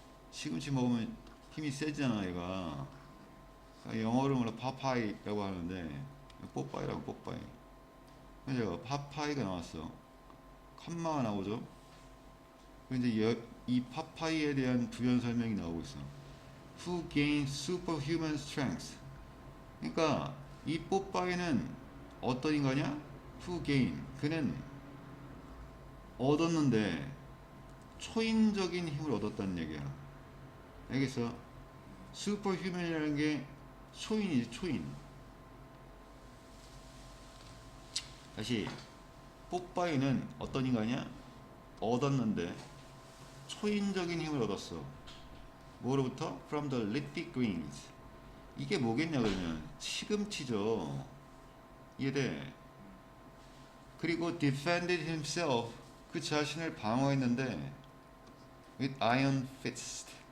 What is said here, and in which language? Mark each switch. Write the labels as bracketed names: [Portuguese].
[Korean] 시금치 먹으면 힘이 세지잖아 얘가. 영어로 뭐라 파파이라고 하는데 뽀빠이라고. 뽀빠이. 그래서 파파이가 나왔어. 컴마가 나오죠. 이제 이 파파이에 대한 부연 설명이 나오고 있어. [English] Who gained superhuman strength. [Korean] 그러니까 이 뽀빠이는 어떤 인간이야? Who gained. 그는 얻었는데 초인적인 힘을 얻었다는 얘기야. 알겠어? 슈퍼휴먼이라는 게 초인이지, 초인. 다시, 뽀빠이는 어떤 인간이야? 얻었는데 초인적인 힘을 얻었어. 뭐로부터? [English] From the leafy greens. [Korean] 이게 뭐겠냐 그러면 시금치죠. 이해돼? 그리고 [English] defended himself, [Korean] 그 자신을 방어했는데 [English] with iron fist.